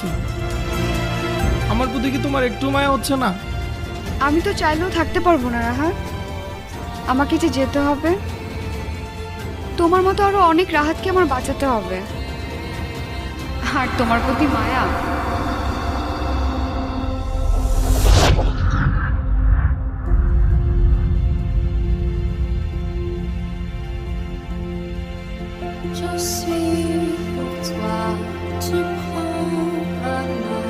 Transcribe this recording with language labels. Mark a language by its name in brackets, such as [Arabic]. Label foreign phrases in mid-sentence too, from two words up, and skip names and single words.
[Bangla] আমার প্রতি কি তোমার একটু মায়া হচ্ছে না? আমি তো চাইলেও থাকতে পারবো না রাহাত, আমাকে যে যেতে হবে। তোমার মতো আরো অনেক রাহাতকে আমার বাঁচাতে হবে। আর তোমার প্রতি মায়া। [French] Je suis pour toi, tu prends ma main.